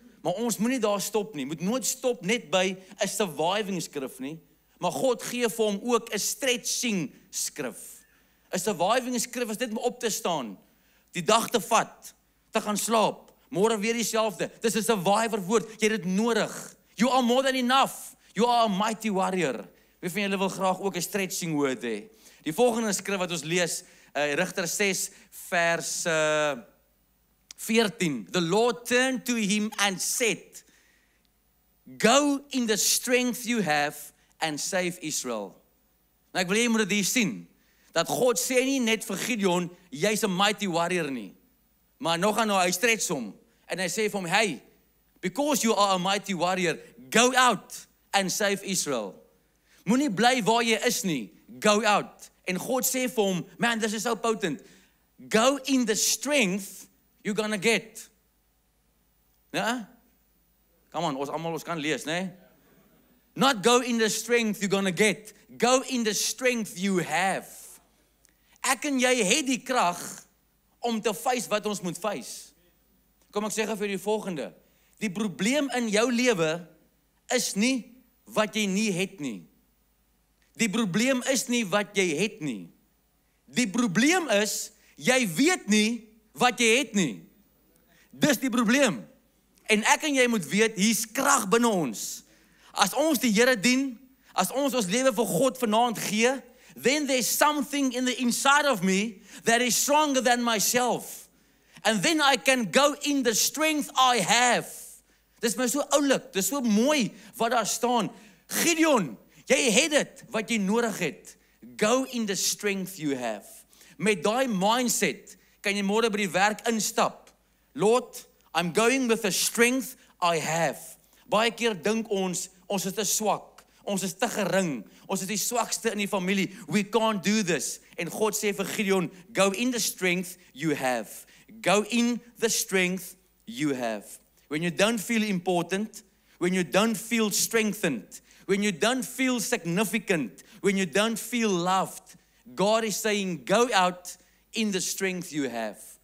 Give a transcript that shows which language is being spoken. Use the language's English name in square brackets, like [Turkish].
[Afrikaans] Maar ons moenie daar stop nie, moet nooit stop net by 'n surviving skrif nie, maar God gee vir hom ook 'n stretching skrif. 'n Surviving skrif is net om op te staan, die dag te vat, te gaan slaap, môre weer dieselfde. Dis 'n survivor woord, jy het dit nodig. [English] You are more than enough. You are a mighty warrior. [Afrikaans] Wie van julle wil graag ook 'n stretching woord hê? Die volgende skrif wat ons lees, Rigter 6 vers 14. [English] The Lord turned to him and said, go in the strength you have and save Israel. [Afrikaans] Nou ek wil jy moet dit hier sien, dat God sê nie net vir Gideon, jy's 'n mighty warrior nie, maar nog aan hy stretch hom, en hy sê vir hom, hey, [English] because you are a mighty warrior, go out and save Israel. [Afrikaans] Moenie bly waar jy is nie, [English] go out. [Afrikaans] En God sê vir hom, man, [English] this is so potent. Go in the strength you're gonna get. [Afrikaans] Ja? [English] Come on, [Afrikaans] ons kan lees, né? [English] Not go in the strength you're gonna get. Go in the strength you have. [Afrikaans] Ek en jy het die krag om te face wat ons moet face. Kom ek sê vir die volgende. Die probleem in jou lewe is nie wat jy nie het nie. Die probleem is nie wat jy het nie. Die probleem is, jy weet nie wat jy het nie. Dis die probleem. En ek en jy moet weet, hier's krag binne ons. As ons die Here dien, as ons lewe vir God vanaand gee, [English] then there's something in the inside of me that is stronger than myself. And then I can go in the strength I have. [Afrikaans] Dis my so oulik, dis so mooi wat daar staan. Gideon, jy het dit wat jy nodig het. [English] Go in the strength you have. [Afrikaans] Met daai mindset kan jy môre by die werk instap. [English] Lord, I'm going with the strength I have. [Afrikaans] Baie keer dink ons is te swak. Ons is te gering. Ons is die swakste in die familie. [English] We can't do this. [Afrikaans] En God sê vir Gideon, [English] go in the strength you have. Go in the strength you have. When you don't feel important, when you don't feel strengthened, when you don't feel significant, when you don't feel loved, God is saying, go out in the strength you have.